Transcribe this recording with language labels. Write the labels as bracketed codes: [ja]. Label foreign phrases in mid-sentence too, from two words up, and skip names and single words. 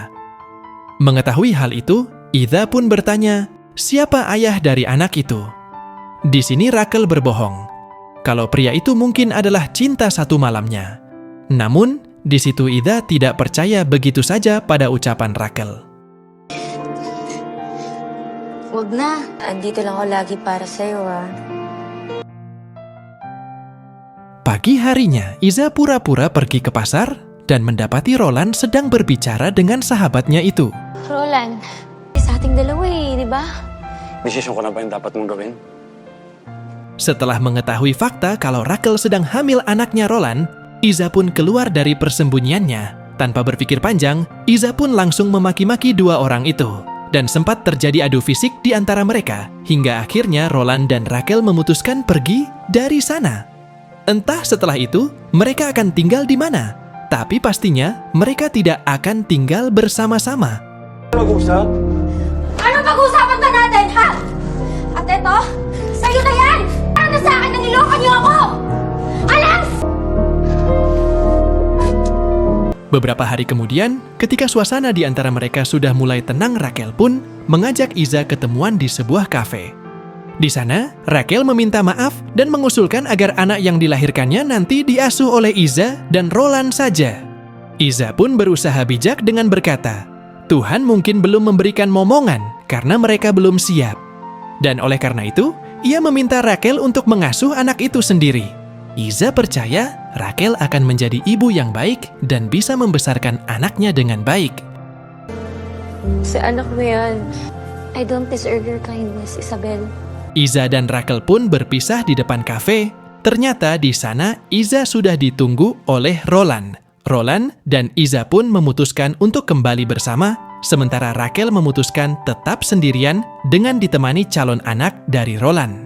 [id] Mengetahui hal itu, Iza pun bertanya, siapa ayah dari anak itu? Di sini Raquel berbohong. Kalau pria itu mungkin adalah cinta satu malamnya. Namun, di situ Iza tidak percaya begitu saja pada ucapan Raquel. [tl] Huwag na. Andito lang ako lagi para sa'yo ah. [id] Pagi harinya, Iza pura-pura pergi ke pasar dan mendapati Roland sedang berbicara dengan sahabatnya itu. [tl] Roland, sa ating dalawa eh, di ba? Desisyon ko na ba yung dapat mong gawin? [id] Setelah mengetahui fakta kalau Raquel sedang hamil anaknya Roland, Iza pun keluar dari persembunyiannya. Tanpa berpikir panjang, Iza pun langsung memaki-maki dua orang itu. Dan sempat terjadi adu fisik di antara mereka, hingga akhirnya Roland dan Raquel memutuskan pergi dari sana. Entah setelah itu, mereka akan tinggal di mana. Tapi pastinya, mereka tidak akan tinggal bersama-sama. [tl] Mag-usap? Anong pag-uusapan ba natin, ha? At eto, sa'yo na yan! Ano na sa akin nang niloko niyo ako? Alas! [id] Beberapa hari kemudian, ketika suasana di antara mereka sudah mulai tenang, Raquel pun mengajak Iza ketemuan di sebuah kafe. Di sana, Raquel meminta maaf dan mengusulkan agar anak yang dilahirkannya nanti diasuh oleh Iza dan Roland saja. Iza pun berusaha bijak dengan berkata, Tuhan mungkin belum memberikan momongan karena mereka belum siap. Dan oleh karena itu, ia meminta Raquel untuk mengasuh anak itu sendiri. Iza percaya Raquel akan menjadi ibu yang baik dan bisa membesarkan anaknya dengan baik. [tl] Si anak mo yan. [en] I don't deserve your kindness, Isabel. [id] Iza dan Raquel pun berpisah di depan kafe. Ternyata di sana Iza sudah ditunggu oleh Roland. Roland dan Iza pun memutuskan untuk kembali bersama, sementara Raquel memutuskan tetap sendirian dengan ditemani calon anak dari Roland.